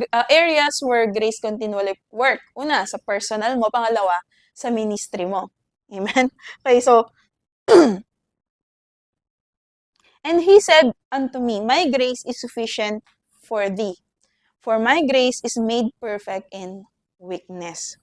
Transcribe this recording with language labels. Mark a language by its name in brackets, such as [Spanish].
[English] Areas where grace continually work. [Filipino] Una, sa personal mo. Pangalawa, sa ministry mo. Amen? [English] Okay, so, and He said unto me, my grace is sufficient for thee. For my grace is made perfect in weakness.